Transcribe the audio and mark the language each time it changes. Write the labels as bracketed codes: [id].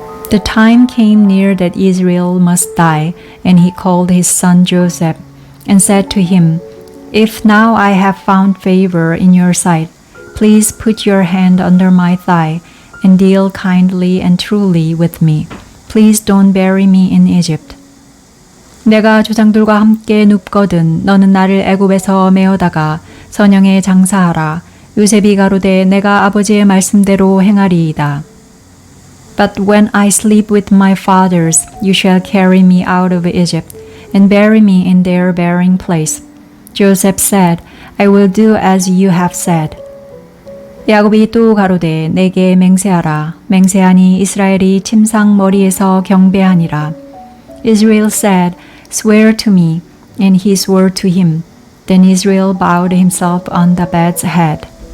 [en] The time came near that Israel must die, and he called his son Joseph, and said to him, If now I have found favor in your sight, please put your hand under my thigh, and deal kindly and truly with me. Please don't bury me in Egypt. [ko] 내가 조상들과 함께 눕거든 너는 나를 애굽에서 메어다가 선영에 장사하라. 요셉이 가로되 내가 아버지의 말씀대로 행하리이다. [en] But when I sleep with my fathers, you shall carry me out of Egypt, and bury me in their burying place. Joseph said, I will do as you have said. [ko] 야곱이 또 가로되 내게 맹세하라. 맹세하니 이스라엘이 침상 머리에서 경배하니라. [en] Israel said, Swear to me, and he swore to him. Then Israel bowed himself on the bed's head.